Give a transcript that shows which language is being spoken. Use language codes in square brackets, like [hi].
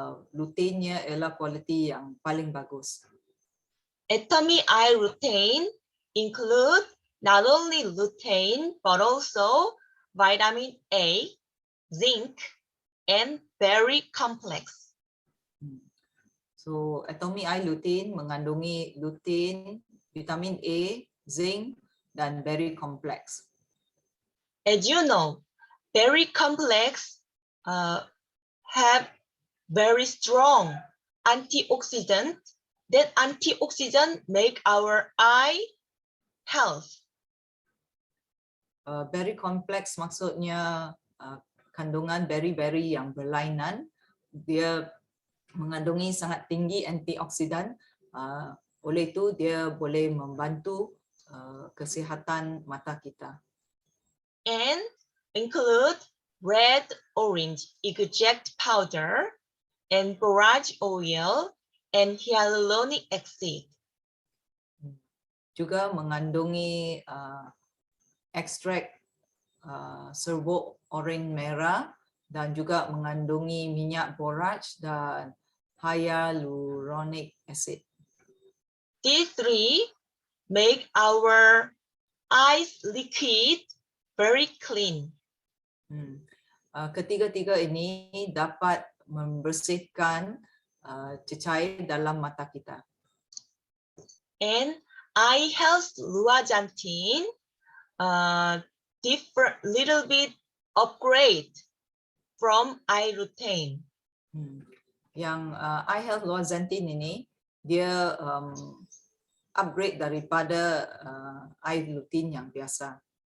[ms] Luteinnya ialah kualiti yang paling bagus. [en] Atomy Eye Lutein include not only lutein but also vitamin A, zinc, and berry complex. [ms] So Atomy Eye Lutein mengandungi lutein, vitamin A, zinc, dan berry complex. [en] As you know, berry complex have very strong antioxidant. That antioxidant make our eye health. [ms] Berry complex maksudnya kandungan berry-berry yang berlainan. Dia mengandungi sangat tinggi antioksidan. Oleh itu dia boleh membantu kesihatan mata kita. [en] And include red orange extract powder and borage oil and hyaluronic acid. [ms] Juga mengandungi ekstrak serbuk oranye merah dan juga mengandungi minyak borage dan hyaluronic acid. [en] These three make our eyes liquid very clean. [ms] Ketiga-tiga ini dapat membersihkan cecair dalam mata kita. [en] And eye health luajantin different little bit upgrade from eye lutein. [ms] Yang eye health luajantin ini dia upgrade daripada eye lutein yang biasa.